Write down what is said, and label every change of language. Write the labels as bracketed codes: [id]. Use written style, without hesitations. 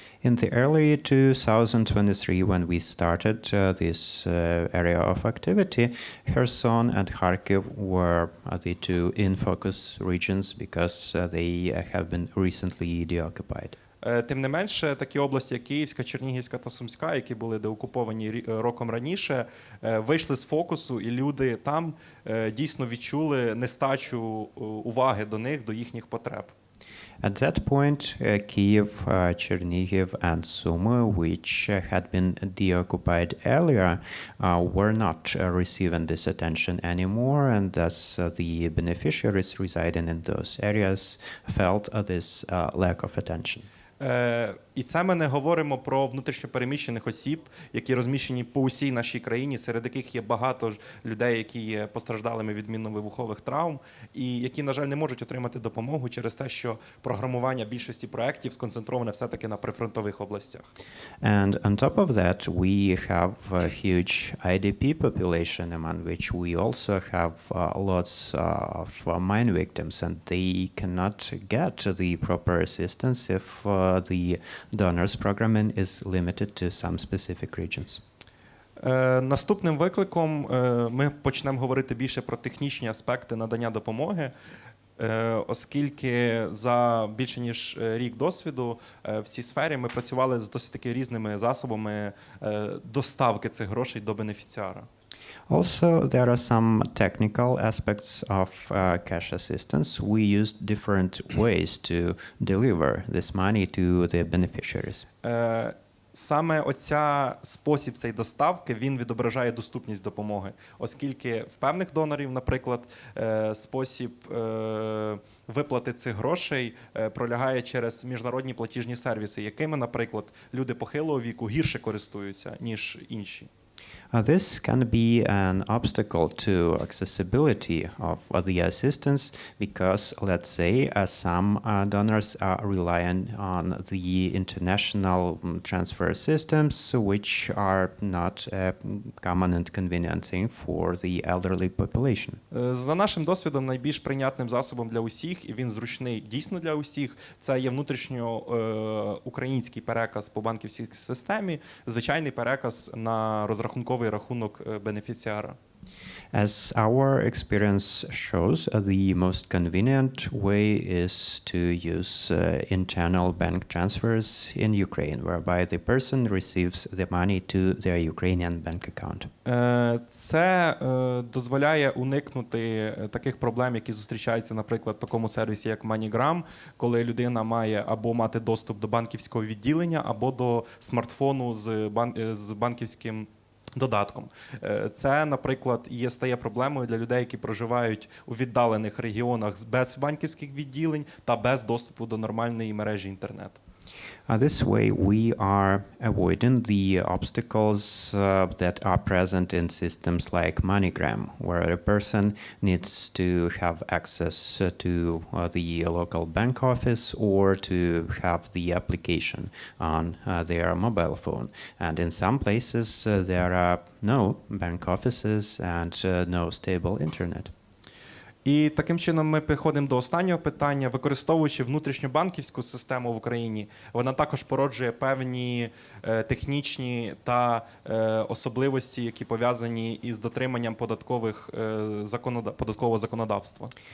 [en] In the early 2023, when we started this area of activity, Kherson and Kharkiv were the two in-focus regions because they have been recently deoccupied. [uk] Тим не менше, такі області, як Київська, Чернігівська та Сумська, які були деокуповані роком раніше, вийшли з фокусу, і люди там дійсно відчули нестачу уваги до них, до їхніх потреб. [en] At that point, Kyiv, Chernihiv, and Sumy, which had been deoccupied earlier, were not receiving this attention anymore, and thus the beneficiaries residing in those areas felt this lack of attention. [uk] І це ми не говоримо про внутрішньопереміщених осіб, які розміщені по усій нашій країні, серед яких є багато людей, які є постраждалими від мінно-вибухових травм, і які, на жаль, не можуть отримати допомогу через те, що програмування більшості проєктів сконцентроване все-таки на прифронтових областях. [en] And on top of that, we have a huge IDP population, among which we also have lots of mine victims, and they cannot get the proper assistance if the donors programming is limited to some specific regions. [uk] Наступним викликом ми почнемо говорити більше про технічні аспекти надання допомоги, оскільки за більше ніж рік досвіду в цій сфері ми працювали з досить таки різними засобами доставки цих грошей до бенефіціара. [en] Also, there are some technical aspects of cash assistance. We used different ways to deliver this money to the beneficiaries. [uk] Саме оця спосіб цієї доставки, він відображає доступність допомоги, оскільки в певних донорів, наприклад, спосіб виплати цих грошей пролягає через міжнародні платіжні сервіси, якими, наприклад, люди похилого віку гірше користуються, ніж інші. [en] This can be an obstacle to accessibility of the assistance because, let's say, some donors are relying on the international transfer systems, which are not a common and convenient thing for the elderly population. [uk] За нашим досвідом, найбільш прийнятним засобом для усіх, і він зручний дійсно для усіх, це є внутрішньоукраїнський переказ по банківській системі, звичайний переказ на розрахунок розрахунковий рахунок бенефіціара. [en] As our experience shows, the most convenient way is to use internal bank transfers in Ukraine, whereby the person receives the money to their Ukrainian bank account. [uk] Це дозволяє уникнути таких проблем, які зустрічаються, наприклад, в такому сервісі, як MoneyGram, коли людина має або мати доступ до банківського відділення, або до смартфону з банківським додатком. Це, наприклад, стає проблемою для людей, які проживають у віддалених регіонах без банківських відділень та без доступу до нормальної мережі інтернету. [en] This way, we are avoiding the obstacles that are present in systems like MoneyGram, where a person needs to have access to the local bank office or to have the application on their mobile phone. And in some places, there are no bank offices and no stable internet. [uk] І таким чином ми переходимо до останнього питання. Використовуючи внутрішньобанківську систему в Україні, вона також породжує певні технічні та особливості, які пов'язані із дотриманням податкового законодавства.